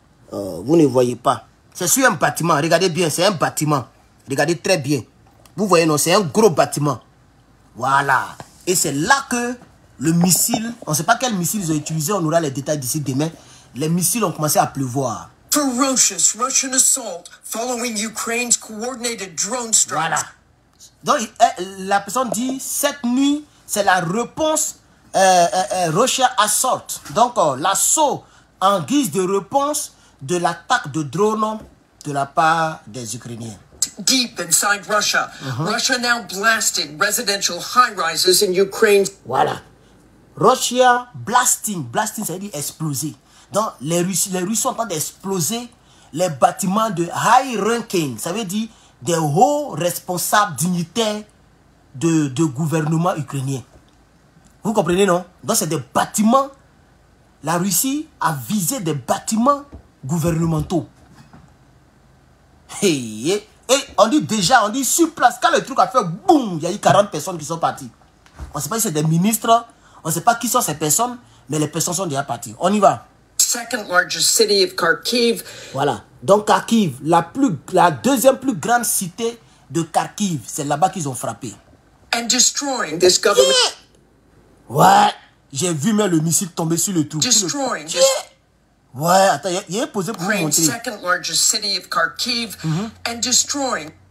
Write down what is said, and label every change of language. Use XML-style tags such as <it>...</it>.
<fr>Vous ne voyez pas. C'est sur un bâtiment. Regardez bien, c'est un bâtiment. Regardez très bien. Vous voyez, non, c'est un gros bâtiment. Voilà. Et c'est là que le missile, on ne sait pas quel missile ils ont utilisé, on aura les détails d'ici demain. Les missiles ont commencé à pleuvoir.</fr> <en>Ferocious Russian assault following Ukraine's coordinated drone strikes.</en> <fr>Voilà. Donc, la personne dit, cette nuit, c'est la réponse</fr> <en>Russia assault.</en> <fr>Donc, l'assaut en guise de réponse de l'attaque de drones de la part des Ukrainiens.</fr> <en>Deep inside Russia, Russia now blasting residential high-rises in Ukraine.</en> <fr>Voilà.</fr> <en>Russia blasting.</en> <fr>Blasting, ça veut dire exploser. Donc, les Russes sont en train d'exploser les bâtiments de</fr> <en>high ranking.</en> <fr>Ça veut dire des hauts responsables dignitaires de gouvernement ukrainien. Vous comprenez, non? Donc, c'est des bâtiments. La Russie a visé des bâtiments gouvernementaux. Et on dit déjà, on dit sur place, quand le truc a fait boum, il y a eu 40 personnes qui sont parties. On ne sait pas si c'est des ministres, on ne sait pas qui sont ces personnes, mais les personnes sont déjà parties. On y va.</fr> <en>Second largest city of Kharkiv.</en> <fr>Voilà. Donc Kharkiv, la deuxième plus grande cité de Kharkiv, c'est là-bas qu'ils ont frappé.</fr> <en>And destroying this government.</en> <fr>Ouais. J'ai vu même le missile tomber sur le trou.</fr> <en>Destroying this.</en> <fr>Ouais, attends, il est posé pour vous</fr> <en>Ukraine's</en> <fr>montrer.</fr> <en>second largest city of Kharkiv and destroying.</en>